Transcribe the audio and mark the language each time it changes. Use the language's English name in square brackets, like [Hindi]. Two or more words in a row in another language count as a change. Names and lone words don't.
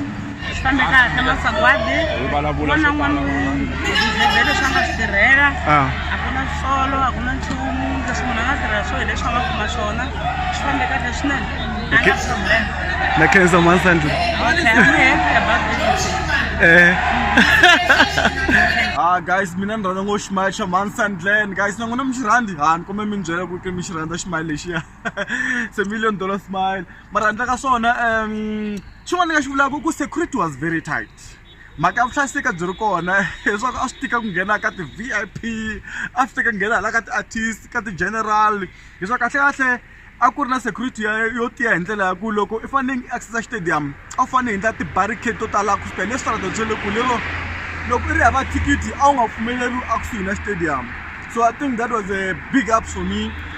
[Tsonga] Fambe kahle masagwadi vona n'wana vhele swa nga swi tirhela a ku na solo a ku na nchumu leswi munhu a nga tirhela swo hi leswi a nga kuma swona swi fambe kahle swinene a nga problem. Na Khensa Mansandland. Guys, mina ni rhandza ngopfu ximayili xa Mansandland. Guys, na n'wina mi xi rhandzi? Ni kumbe mi ni byela ku mi xi rhandza ximayili lexiya. [English] It's $1 million smile. [Tsonga] Mara handle ka swona xin'wana ni nga xi vulaka ku [English] security was very tight. [Tsonga] Mhaka ya vuhlayiseki byi ri kona leswaku a swi tika ku nghena ka ti-VIP, a swi tika ku nghena hala ka ti-artist, ka ti-general. Leswaku kahle a ku ri na security yo tiya hi ndlela ya ku loko I fanele I accessa stadium a fanele hi ndla ti-barricade to tala ku fika le switara bya le kule loko I ri hava thikithi a wu nga pfumeleriwi a kusuhi na stadium. [English] So I think that was a big up for me.